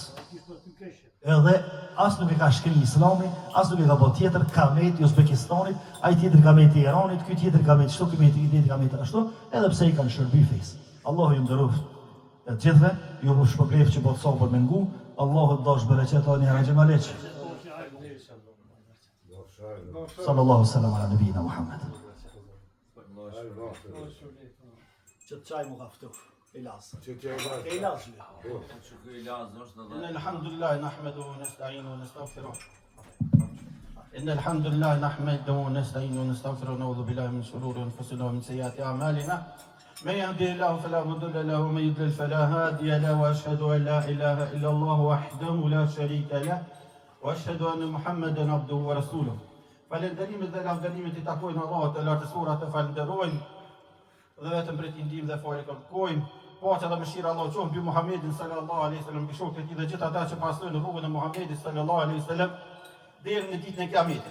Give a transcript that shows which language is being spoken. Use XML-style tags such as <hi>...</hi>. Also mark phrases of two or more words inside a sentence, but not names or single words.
<sq>Edhe as nuk e ka shkri Islami, as nuk e ka bot tjetër kamet i Uzbekistanit, ai tjetër kamet i Iranit, ky tjetër kamet shtu, ky tjetër kamet ashtu, edhe pse i kanë shërby fejs. Allahu ju nderoft e gjithve, ju shpërblet që bot sabër me ngu, Allahu të dash bereqet ani Haxhi Maleq.</sq> <ar>صلى الله سلم على نبينا محمد.</ar> <sq>Që të qaj mu ka ftu, ilaz. Ilaz.</sq> <ar>إن الحمد لله نحمده ونستعينه ونستغفره. إن الحمد لله نحمده ونستعينه ونستغفره ونعوذ بالله من شرور أنفسنا ومن سيئات أعمالنا. من يهده الله فلا مضل له ومن يضلل فلا هادي له وأشهد أن لا إله إلا الله وحده لا شريك له وأشهد أن محمدا عبده ورسوله.</ar> <sq>Falënderimet dhe lavdërimet i takojnë Allahut të lartësuar, të falenderojmë dhe vetëm për t'i ndihmë dhe falë kërkojmë. Paqja dhe mëshira Allahu qoftë mbi Muhamedit</sq> <ar>صلى الله عليه وسلم,</ar> <sq>mbi shokët e tij dhe gjithë ata që pasojnë rrugën e Muhamedit</sq> <ar>صلى الله عليه وسلم</ar> <sq>deri në ditën e Kiametit.</sq>